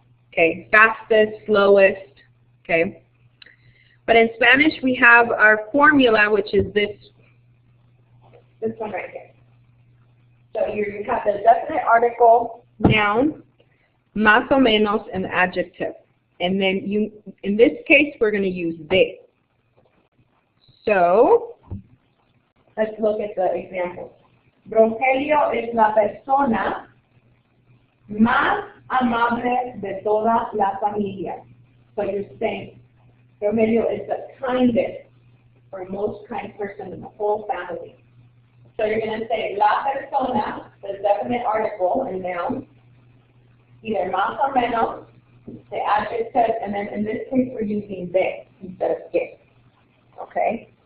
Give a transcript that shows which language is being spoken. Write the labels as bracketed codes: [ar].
[en] Okay, fastest, slowest, okay. But in Spanish, we have our formula, which is this one right here. So you have the definite article, noun, más o menos, and the adjective. And then in this case, we're going to use de. So let's look at the examples. [es] Rogelio es la persona más amable de toda la familia. [en] So you're saying Rogelio is the kindest or most kind person in the whole family. So you're going to say la persona, the definite article and noun, either más o menos, the adjective, and then in this case we're using de instead of que. Okay?